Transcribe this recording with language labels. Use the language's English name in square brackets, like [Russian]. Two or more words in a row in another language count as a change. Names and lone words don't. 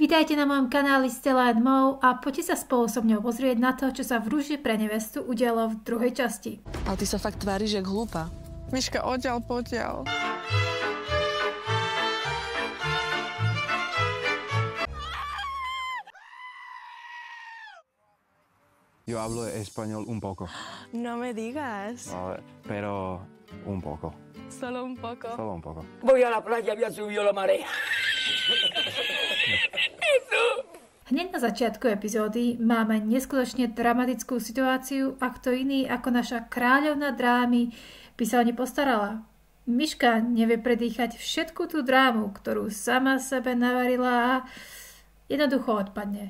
[Slovak] Vítajte na mojom kanáli Stella and Mo a poďte sa spolu so mňou pozrieť na to, čo sa v Rúži pre nevestu udialo v druhej časti. Ale ty sa fakt tváriš jak hlúpa. Miška, oddiaľ, poďal. [Spanish] Yo hablo español un poco. No me digas. Pero un poco. Solo un poco. Solo un poco. Voy a la playa, había subido la marea. [Slovak] Hneď na začiatku epizódy máme neskutočne dramatickú situáciu a kto iný ako naša kráľovna drámy by sa o ne postarala. Miška nevie predýchať všetku tú drámu, ktorú sama sebe navarila a jednoducho odpadne.